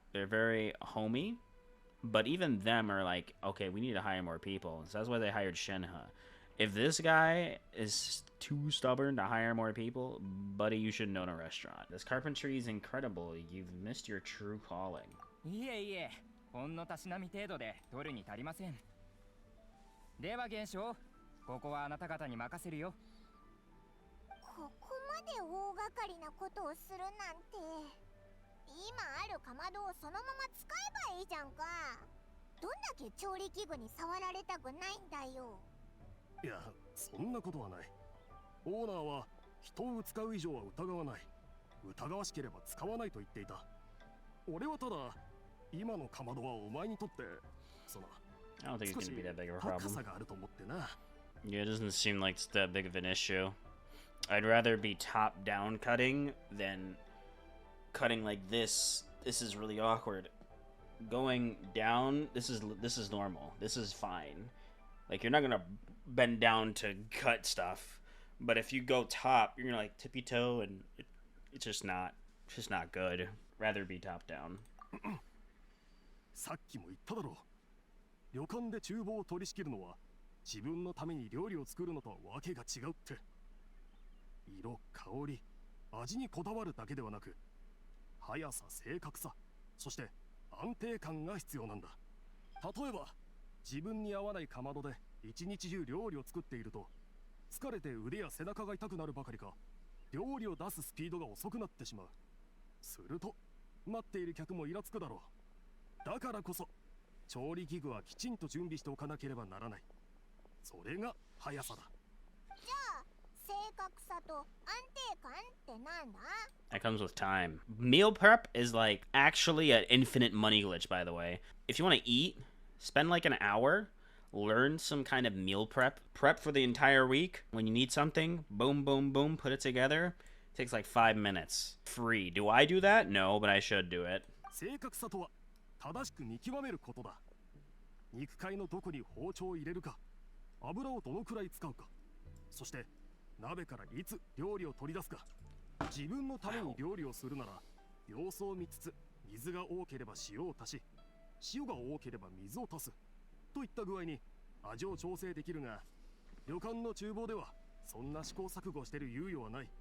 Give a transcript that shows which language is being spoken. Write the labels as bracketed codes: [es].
[en] They're very homey. But even them are like, okay, we need to hire more people. So that's why they hired Shenhe. If this guy is too stubborn to hire more people, buddy, you shouldn't own a restaurant. This carpentry is incredible. You've missed your true calling. Yeah. [ja] ほんのたしなみ程度で取るに足りません。では現象、ここはあなた方に任せるよ。ここまで大掛かりなことをするなんて、今あるかまどをそのまま使えばいいじゃんか。どんだけ調理器具に触られたくないんだよ。いや、そんなことはない。オーナーは人を使う以上は疑わない。疑わしければ使わないと言っていた。俺はただ。今のかまどはお前にとってその [en] I don't think it's gonna be that big of a [ja] 高 [en] problem. [ja] さがあると思ってな。 [en] Yeah, it doesn't seem like it's that big of an issue. I'd rather be top-down cutting than cutting like this. This is really awkward. Going down, this is normal. This is fine. Like, you're not gonna bend down to cut stuff. But if you go top, you're gonna like tippy-toe, and it's just not good. Rather be top-down. [ja] さっきも言っただろう。旅館で厨房を取り仕切るのは自分のために料理を作るのとはわけが違うって。色、香り、味にこだわるだけではなく、速さ、正確さ、そして安定感が必要なんだ。例えば、自分に合わないかまどで一日中料理を作っていると、疲れて腕や背中が痛くなるばかりか、料理を出すスピードが遅くなってしまう。すると、待っている客もイラつくだろう。だからこそ調理器具はきちんと準備しておかなければならない。それが速さだ。じゃあ正確さと安定感ってなんだ？ [en] That comes with time. Meal prep is like actually an infinite money glitch, by the way. If you want to eat, spend like an hour, learn some kind of meal prep for the entire week. When you need something, boom, boom, boom, put it together. It takes like 5 minutes. Free. Do I do that? No, but I should do it. [ja] 正確さとは正しく見極めることだ。肉塊のどこに包丁を入れるか、油をどのくらい使うか、そして鍋からいつ料理を取り出すか、自分のために料理をするなら様子を見つつ、水が多ければ塩を足し、塩が多ければ水を足すといった具合に味を調整できるが、旅館の厨房ではそんな試行錯誤してる猶予はない。